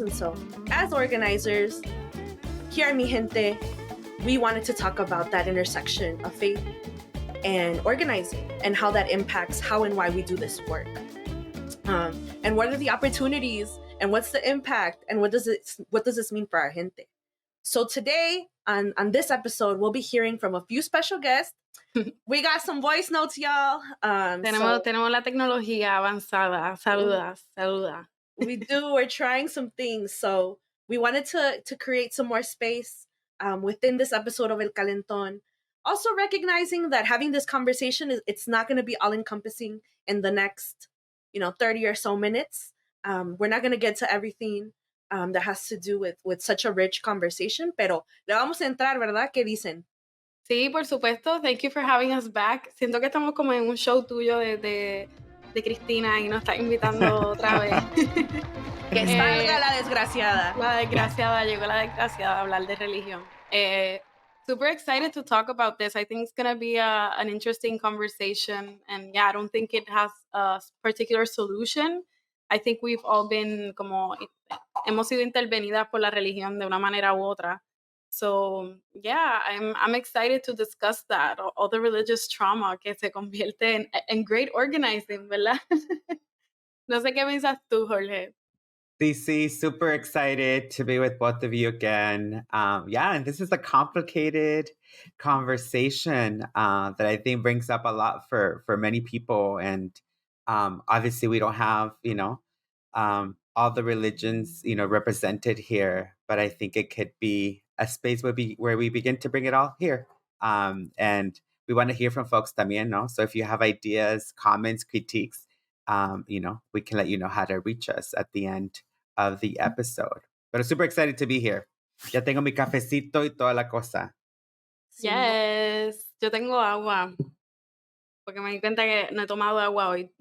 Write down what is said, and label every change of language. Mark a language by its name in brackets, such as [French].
[English] And so as organizers, here at Mi Gente, we wanted to talk about that intersection of faith and organizing and how that impacts how and why we do this work. And what are the opportunities and what's the impact and what does this mean for our gente? So today on this episode, we'll be hearing from a few special guests. We got some voice notes, y'all. [Spanish] Tenemos la tecnología avanzada. Saluda. [English] We do. We're trying some things. So we wanted to create some more space within this episode of El Calentón. Also recognizing that having this conversation, it's not going to be all-encompassing in the next, 30 or so minutes. We're not going to get to everything that has to do with such a rich conversation, [Spanish] pero le vamos a entrar, ¿verdad? ¿Qué dicen? Sí, por supuesto. [English] Thank you for having us back. [Spanish] Siento que estamos como en un show tuyo de Cristina y nos está invitando otra vez. Que salga la desgraciada. Llegó la desgraciada a hablar de religión. [English] Super excited to talk about this. I think it's going to be an interesting conversation. And yeah, I don't think it has a particular solution. I think we've all been [Spanish] hemos sido intervenidas por la religión de una manera u otra. [English] So yeah, I'm excited to discuss that, all the religious trauma [Spanish] que se convierte en [English] great organizing, [Spanish] ¿verdad? No sé qué piensas tú, Jorge. [English] DC, super excited to be with both of you again. And this is a complicated conversation that I think brings up a lot for many people. And obviously we don't have, all the religions, represented here, but I think it could be a space where we begin to bring it all here. And we want to hear from folks [Spanish] también, no? [English] So if you have ideas, comments, critiques, we can let you know how to reach us at the end of the episode. But I'm super excited to be here. [Spanish] Ya tengo mi cafecito y toda la cosa. [English] Yes, [Spanish] yo tengo agua. Porque me di cuenta que no he tomado agua hoy.